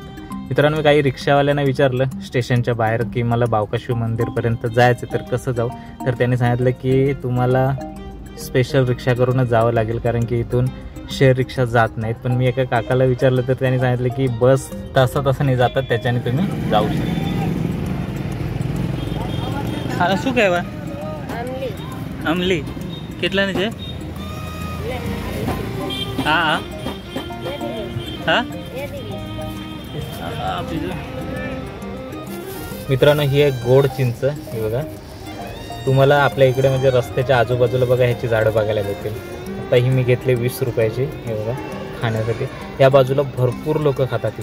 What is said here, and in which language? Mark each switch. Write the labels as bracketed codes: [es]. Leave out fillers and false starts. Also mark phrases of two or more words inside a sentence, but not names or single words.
[mr] मित्रांनो, काही रिक्षावाल्यांना विचारलं स्टेशनच्या बाहेर की मला बावका शिव मंदिरपर्यंत जायचं तर कसं जाऊ, तर त्यांनी सांगितलं की तुम्हाला स्पेशल रिक्षा करूनच जावं लागेल, कारण की इथून शेअर रिक्षा जात नाहीत. पण मी एका काकाला विचारलं तर त्यांनी सांगितलं की बस तासाने जातात, त्याच्याने तुम्ही जाऊ शकता. [gu] हा શું કહેવા અમલી કેટલાની છે? હા હા હા. [mr] मित्रांनो, ही आहे गोड चिंच. हे बघा, तुम्हाला आपल्या इकडे म्हणजे रस्त्याच्या आजूबाजूला बघा ह्याची झाडं बघायला भेटेल. आता ही मी घेतली 20 रुपयाची. हे बघा, खाण्यासाठी. या बाजूला भरपूर लोक खातात.